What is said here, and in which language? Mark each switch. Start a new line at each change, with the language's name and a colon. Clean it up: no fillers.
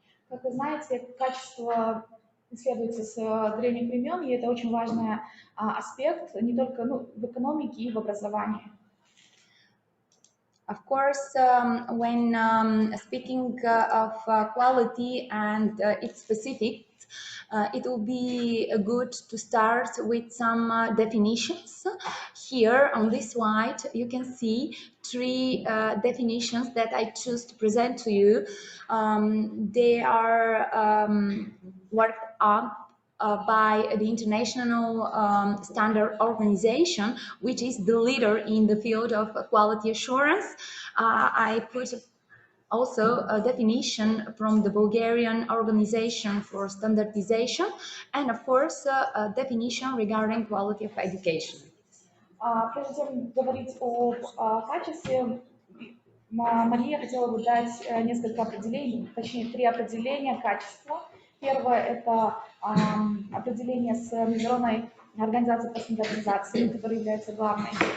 Russian: Как вы знаете, качество исследуется с древних времен, и это очень важный аспект не только в экономике и в образовании.
English: Of course, when speaking of quality and its specifics, it will be good to start with some definitions. Here on this slide, you can see three definitions that I choose to present to you. They are worked up by the International Standard Organization, which is the leader in the field of quality assurance. I put also a definition from the Bulgarian Organization for Standardization, and of course a definition regarding quality of education.
Russian: Прежде чем говорить о качестве, Мария хотела бы дать несколько определений, точнее, 3 определения качества. Первое – это определение с Международной организацией по стандартизации, которая является главной.